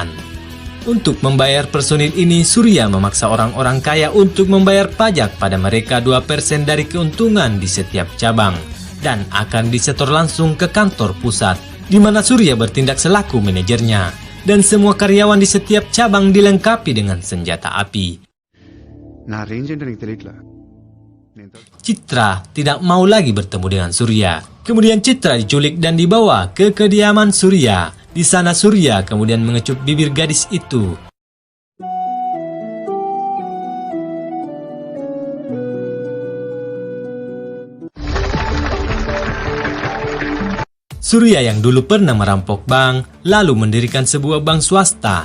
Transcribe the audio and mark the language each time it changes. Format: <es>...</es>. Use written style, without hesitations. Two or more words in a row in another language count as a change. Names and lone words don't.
<id>Untuk membayar personil ini, Surya memaksa orang-orang kaya untuk membayar pajak pada mereka 2% dari keuntungan di setiap cabang, dan akan disetor langsung ke kantor pusat, di mana Surya bertindak selaku manajernya, dan semua karyawan di setiap cabang dilengkapi dengan senjata api.</id> <te>నా రేంజ్ ఏంటో నీకు తెలియట్లా.</te> <id>Citra tidak mau lagi bertemu dengan Surya. Kemudian Citra diculik dan dibawa ke kediaman Surya. Di sana Surya kemudian mengecup bibir gadis itu. Surya yang dulu pernah merampok bank, lalu mendirikan sebuah bank swasta.</id>